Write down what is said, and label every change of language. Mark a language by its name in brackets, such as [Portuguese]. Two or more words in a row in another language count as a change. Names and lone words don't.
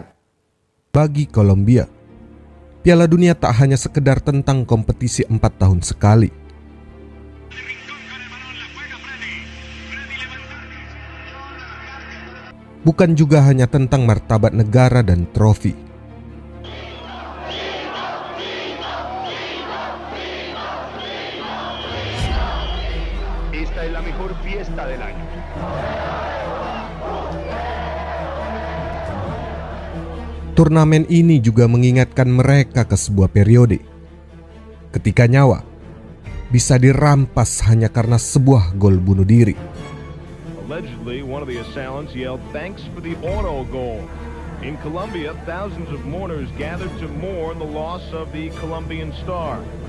[Indonesian] Bagi Kolombia, Piala Dunia tak hanya sekedar tentang kompetisi 4 tahun sekali. Bukan juga hanya tentang martabat negara dan trofi. [Spanish] Esta es la mejor fiesta del año. [Indonesian] Turnamen ini juga mengingatkan mereka ke sebuah periode ketika nyawa bisa dirampas hanya karena sebuah gol bunuh diri. [English] Allegedly, one of the assailants yelled, "Thanks for the auto goal." In Colombia, thousands of mourners gathered to mourn the loss of the Colombian star.